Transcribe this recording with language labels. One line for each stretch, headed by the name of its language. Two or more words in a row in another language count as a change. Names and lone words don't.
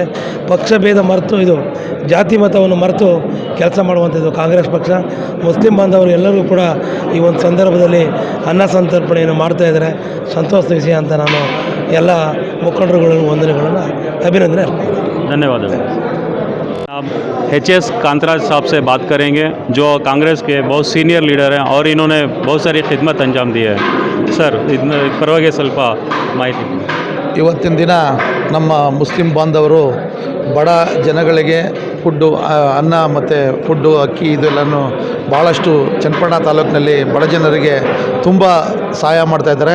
Kannada: ಪಕ್ಷ ಭೇದ ಮರೆತು ಇದು ಜಾತಿ ಮತವನ್ನು ಮರೆತು ಕೆಲಸ ಮಾಡುವಂಥದ್ದು ಕಾಂಗ್ರೆಸ್ ಪಕ್ಷ. ಮುಸ್ಲಿಂ ಬಾಂಧವರು ಎಲ್ಲರಿಗೂ ಕೂಡ ಈ ಒಂದು ಸಂದರ್ಭದಲ್ಲಿ ಅನ್ನ ಸಂತರ್ಪಣೆಯನ್ನು ಮಾಡ್ತಾಯಿದ್ದಾರೆ, ಸಂತೋಷದ ವಿಷಯ ಅಂತ ನಾನು ಎಲ್ಲ ಮುಖಂಡರುಗಳನ್ನು ವಂದನೆಗಳನ್ನು ಅಭಿನಂದನೆ ಅರ್ಪಿಸ್ತೀನಿ.
Hindi: धन्यवाद। आप HS कांतराज साहब से बात करेंगे, जो कांग्रेस के बहुत
English: senior leader
Hindi: हैं और इन्होंने बहुत सारी खिदमत अंजाम दी है। सर,
Kannada: ಪರವಾಗಿ ಸ್ವಲ್ಪ ಮಾಹಿತಿ. ಇವತ್ತಿನ ದಿನ ನಮ್ಮ ಮುಸ್ಲಿಂ ಬಾಂಧವರು ಬಡ ಜನಗಳಿಗೆ ಫುಡ್ಡು, ಅನ್ನ ಮತ್ತು ಫುಡ್ಡು, ಅಕ್ಕಿ ಇದೆಲ್ಲನೂ ಭಾಳಷ್ಟು ಚನ್ನಪಟ್ಟಣ ತಾಲೂಕಿನಲ್ಲಿ ಬಡ ಜನರಿಗೆ ತುಂಬ ಸಹಾಯ ಮಾಡ್ತಾಯಿದ್ದಾರೆ.